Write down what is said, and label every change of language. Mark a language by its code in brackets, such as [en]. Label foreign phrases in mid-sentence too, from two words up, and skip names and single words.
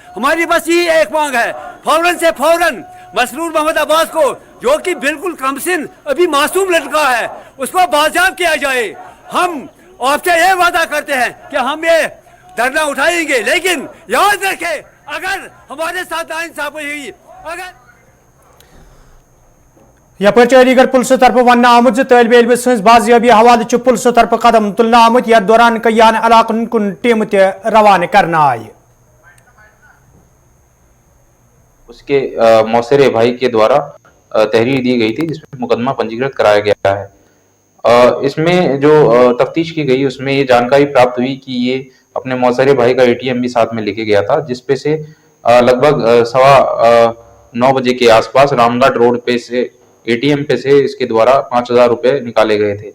[hi] हमारी बस यही एक मांग है, फौरन से फौरन मसरूर मोहम्मद अब्बास को, जो कि बिल्कुल कमसिन अभी मासूम लड़का है, उसको बाजियाब किया जाए। हम आपसे ये वादा करते हैं कि हम ये धरना उठाएंगे, लेकिन याद रखें, अगर हमारे साथ नाइंसाफी हुई, अगर [ks] यपर अलीगढ़ पुलिस तरफ वन आमुत तलब इलम सज बाजियाबी हवाले पुलिस तरफ कदम तुलना आमुत यथ दौरान कयान इलाकन कुन टीम रवाना करना आय। [hi] उसके मौसेरे भाई के द्वारा तहरीर दी गई थी, जिसमें मुकदमा पंजीकृत कराया गया है। इसमें जो तफ्तीश की गई, उसमें ये जानकारी प्राप्त हुई कि ये अपने मौसेरे भाई का एटीएम भी साथ में लेके गया था, जिसपे से लगभग 9:15 बजे के आसपास रामगढ़ रोड पे से एटीएम पे से इसके द्वारा 5,000 रुपए निकाले गए थे।